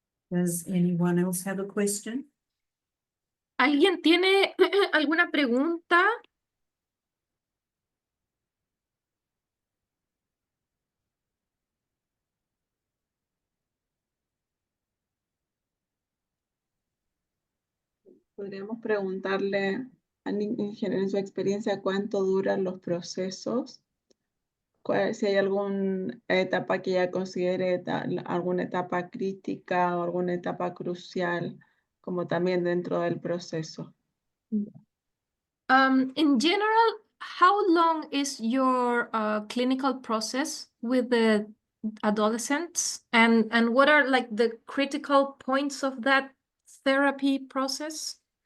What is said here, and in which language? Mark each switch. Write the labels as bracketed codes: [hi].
[en] Does anyone else have a question? [es] ¿Alguien tiene alguna pregunta? Podríamos preguntarle a Ingen en su experiencia cuánto duran los procesos, si hay alguna etapa que ella considere alguna etapa crítica o alguna etapa crucial, como también dentro del proceso. [en] In general, how long is your clinical process with the adolescents, and what are like the critical points of that therapy process?